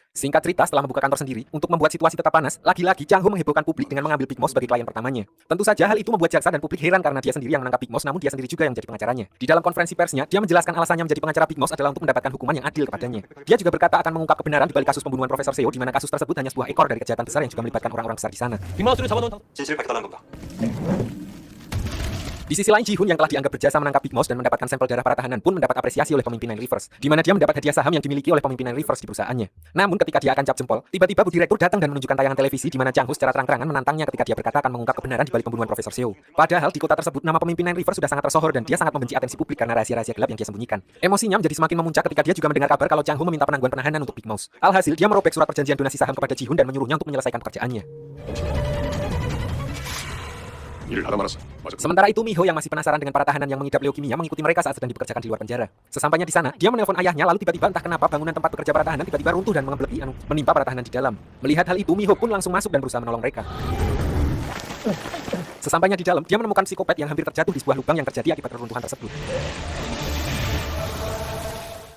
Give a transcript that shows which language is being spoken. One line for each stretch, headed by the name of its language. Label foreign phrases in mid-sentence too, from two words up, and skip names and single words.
Indonesian: Singkat cerita, setelah membuka kantor sendiri untuk membuat situasi tetap panas, lagi-lagi Chang Ho menghebohkan publik dengan mengambil Big Mouse sebagai klien pertamanya. Tentu saja hal itu membuat jaksa dan publik heran karena dia sendiri yang menangkap Big Mouse namun dia sendiri juga yang menjadi pengacaranya. Di dalam konferensi persnya, dia menjelaskan alasannya menjadi pengacara Big Mouse adalah untuk mendapatkan hukuman yang adil kepadanya. Dia juga berkata akan mengungkap kebenaran di balik kasus pembunuhan Profesor Seo di mana kasus tersebut hanya sebuah ekor dari kejahatan besar yang juga melibatkan orang-orang besar di sana.
Korean: 빅마우스를 잡아놓은 진실을 밝혀달라는 겁니다.
Indonesian: Di sisi lain, Ji-hun yang telah dianggap berjasa menangkap Big Mouse dan mendapatkan sampel darah para tahanan pun mendapat apresiasi oleh pemimpin Nine Rivers, di mana dia mendapat hadiah saham yang dimiliki oleh pemimpin Nine Rivers di perusahaannya. Namun ketika dia akan cap jempol, tiba-tiba Bu Direktur datang dan menunjukkan tayangan televisi di mana Chang Ho secara terang-terangan menantangnya ketika dia berkata akan mengungkap kebenaran di balik pembunuhan Profesor Seo. Padahal di kota tersebut nama pemimpin Nine Rivers sudah sangat tersohor dan dia sangat membenci atensi publik karena rahasia-rahasia gelap yang dia sembunyikan. Emosinya menjadi semakin memuncak ketika dia juga mendengar kabar kalau Chang Ho meminta penangguhan penahanan untuk Big Mouse. Alhasil dia merobek surat perjanjian donasi saham kepada Ji-hun dan menyuruhnya untuk menyelesaikan pekerjaannya.
Korean: 일을 하다 말았어. 맞아.
Indonesian: Sementara itu Miho yang masih penasaran dengan para tahanan yang mengidap leukemia mengikuti mereka saat sedang dipekerjakan di luar penjara. Sesampainya di sana, dia menelpon ayahnya lalu tiba-tiba entah kenapa bangunan tempat bekerja para tahanan tiba-tiba runtuh dan menimpa para tahanan di dalam. Melihat hal itu, Miho pun langsung masuk dan berusaha menolong mereka. Sesampainya di dalam, dia menemukan psikopat yang hampir terjatuh di sebuah lubang yang terjadi akibat reruntuhan tersebut.